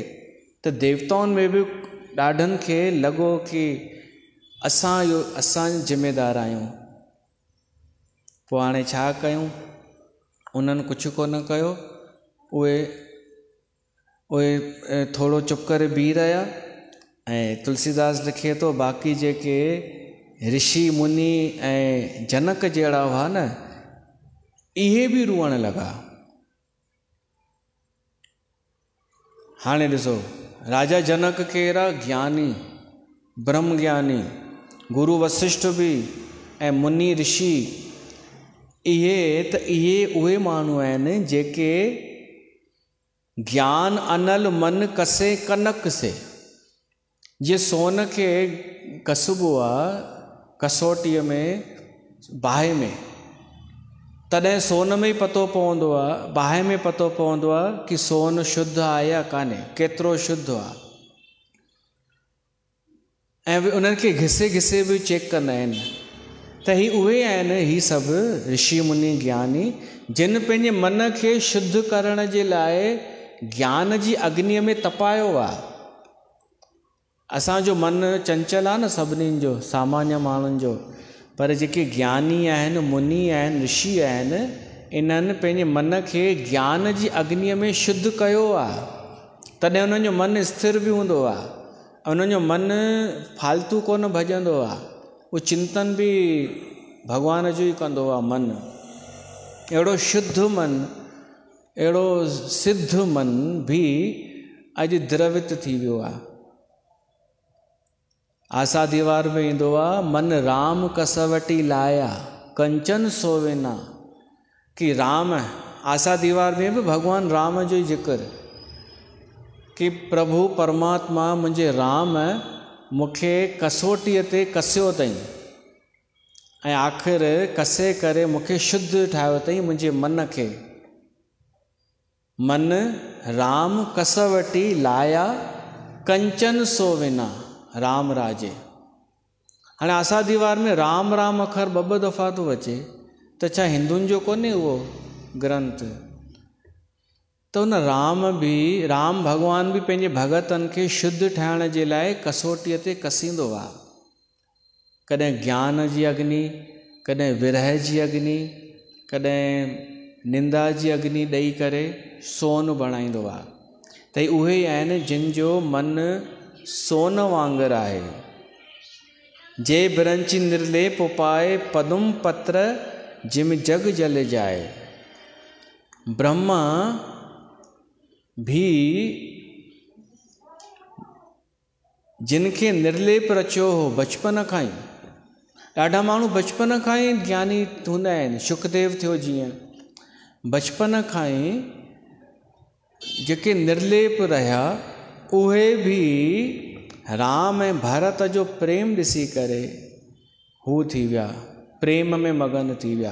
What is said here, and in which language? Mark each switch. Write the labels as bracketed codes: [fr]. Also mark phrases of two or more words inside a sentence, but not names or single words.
[sd] त देवताउनि में बि ॾाढनि खे लॻो कि असां ज़िम्मेदार आहियूं। पोइ हाणे छा कयूं? उन्हनि कुझु कोन कयो। उहे थोरो चुप करे बीह रहिया। ऐं तुलसीदास लिखे थो, बाक़ी जेके ऋषि मुनि ऐं जनक जहिड़ा हुआ न, इहे बि रुअण लॻा। हाणे ॾिसो, राजा जनक कहिड़ा ज्ञानी, ब्रह्म ज्ञानी, गुरु वशिष्ठ बि ऐं मुनि ऋषि, इहे उहे माण्हू आहिनि जेके [awa] ज्ञान अनल मन कसे कनक से। [sd] जे सोन खे कसबो आहे कसोटीअ में, बाहि में, तॾहिं सोन में ई पतो पवंदो आहे, बाहि में पतो पवंदो आहे कि सोन शुद्ध आहे या कान्हे, केतिरो शुद्ध आहे। ऐं उन्हनि खे घिसे घिसे बि चेक कंदा आहिनि। त ही उहे आहिनि, ही सभु ऋषि मुनि ज्ञानी, जिन पंहिंजे मन खे शुद्ध करण जे लाइ ज्ञान जी अग्नीअ में तपायो आहे। असांजो मन चंचल आहे न सभिनीनि जो, सामान्य माण्हुनि जो, पर जेके ज्ञानी आहिनि, मुनि आहिनि, ऋषि आहिनि, इन्हनि पंहिंजे मन खे ज्ञान जी अग्नीअ में शुद्ध कयो आहे। तॾहिं उन्हनि जो मन स्थिर बि हूंदो आहे, उन्हनि जो मन फालतू कोन भॼंदो आहे। उहो चिंतन बि भॻवान जो ई कंदो आहे। मन अहिड़ो शुद्ध मन, अहिड़ो सिद्ध मन बि अॼु द्रवित थी वियो आहे। आसा दीवार में ईंदो आहे, [pa] मन राम कसवटी लाया कंचन सोवेना। [sd] कि राम, आसा दीवार में बि भॻवान राम जो ई ज़िक्र, कि प्रभु परमात्मा मुंहिंजे राम मूंखे कसोटीअ ते कसियो अथई ऐं आख़िर कसे करे मूंखे शुद्ध ठाहियो अथई मुंहिंजे मन खे। [pa] मन राम कसवटी लाया कंचन सोविना राम राजे। [sd] हाणे आसा दीवार में राम राम अखर ॿ दफ़ा थो अचे, त छा हिंदुनि जो कोन्हे उहो ग्रंथ? त तो उन राम भॻवान बि पंहिंजे भगतनि खे शुद्ध ठाहिण जे लाइ कसोटीअ ते कसींदो आहे। कॾहिं ज्ञान जी अग्नि, कॾहिं विरह जी अग्नि, कॾहिं निंदा जी अग्नि ॾेई करे सोन बणाईंदो आहे। त उहे ई आहिनि जिन जो मन सोन वांगुरु आहे। [awa] जे बिरंची निर्लेप उपाय पदुम पत्र जिम जग जल जाए। [sd] ब्रह्मा भी जिनखे निर्लेप रचियो हो बचपन खां ई, ॾाढा माण्हू बचपन खां ई ज्ञानी हूंदा आहिनि। सुखदेव थियो जीअं, बचपन खां ई जेके निर्लेप रहिया उहे बि राम ऐं भरत जो प्रेम ॾिसी करे हू थी विया, प्रेम में मगन थी विया।